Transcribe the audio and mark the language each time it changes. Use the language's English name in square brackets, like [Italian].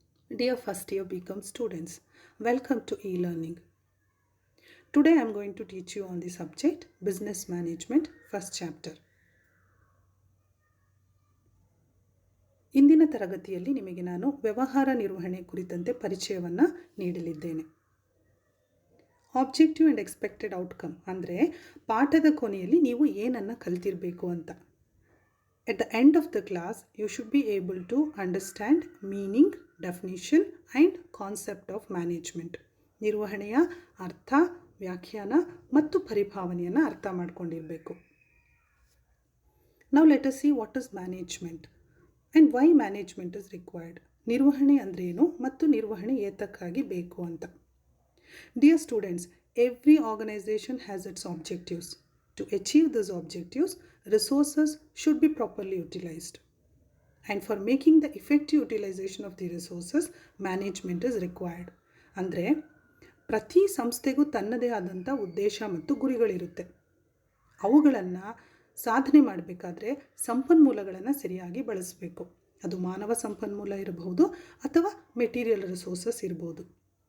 [English] Dear first year BCom students, welcome to e-learning. Today I am going to teach you on the subject Business Management, first chapter. [Kannada] ಇಂದಿನ ತರಗತಿಯಲ್ಲಿ ನಿಮಗೆ ನಾನು ವ್ಯವಹಾರ ನಿರ್ವಹಣೆ ಕುರಿತಂತೆ ಪರಿಚಯವನ್ನು ನೀಡಲಿದ್ದೇನೆ. ಆಬ್ಜೆಕ್ಟಿವ್ ಆ್ಯಂಡ್ ಎಕ್ಸ್ಪೆಕ್ಟೆಡ್ ಔಟ್ಕಮ್ ಅಂದರೆ ಪಾಠದ ಕೊನೆಯಲ್ಲಿ ನೀವು ಏನನ್ನು ಕಲಿತಿರಬೇಕು ಅಂತ. [English] At the end of the class, you should be able to understand meaning, definition and concept of management. [Kannada] ನಿರ್ವಹಣೆಯ ಅರ್ಥ, ವ್ಯಾಖ್ಯಾನ ಮತ್ತು ಪರಿಭಾವನೆಯನ್ನು ಅರ್ಥ ಮಾಡಿಕೊಂಡಿರಬೇಕು. [English] Now let us see what is management and why management is required. [Kannada] ನಿರ್ವಹಣೆ ಅಂದ್ರೆ ಏನು ಮತ್ತು ನಿರ್ವಹಣೆ ಏತಕ್ಕಾಗಿ ಬೇಕು ಅಂತ. [English] Dear students, every organization has its objectives. To achieve these objectives, resources should be properly utilized. And for making the effective utilization of the resources, management is required. [Kannada] ಅಂದರೆ ಪ್ರತಿ ಸಂಸ್ಥೆಗೂ ತನ್ನದೇ ಆದಂಥ ಉದ್ದೇಶ ಮತ್ತು ಗುರಿಗಳಿರುತ್ತೆ. ಅವುಗಳನ್ನು ಸಾಧನೆ ಮಾಡಬೇಕಾದ್ರೆ ಸಂಪನ್ಮೂಲಗಳನ್ನು ಸರಿಯಾಗಿ ಬಳಸಬೇಕು. ಅದು ಮಾನವ ಸಂಪನ್ಮೂಲ ಇರಬಹುದು ಅಥವಾ ಮೆಟೀರಿಯಲ್ ರಿಸೋರ್ಸಸ್ ಇರಬಹುದು.